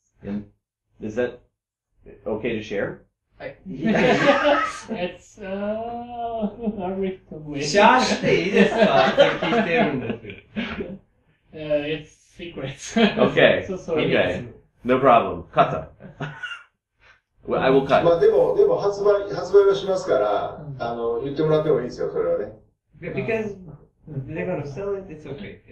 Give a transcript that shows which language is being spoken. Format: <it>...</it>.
<en>And is that okay to share? It's a little way.</en> <ja>シャーしていいですかって聞いてるんですよ。</ja> <en>It's secret. Okay. So sorry. Okay. No problem. Cut. Well, I will ま cut.</en> <ja>あでも発売はしますから、言ってもらってもいいですよ、それはね。</ja> <en>Because they're gonna sell it, it's okay.</en>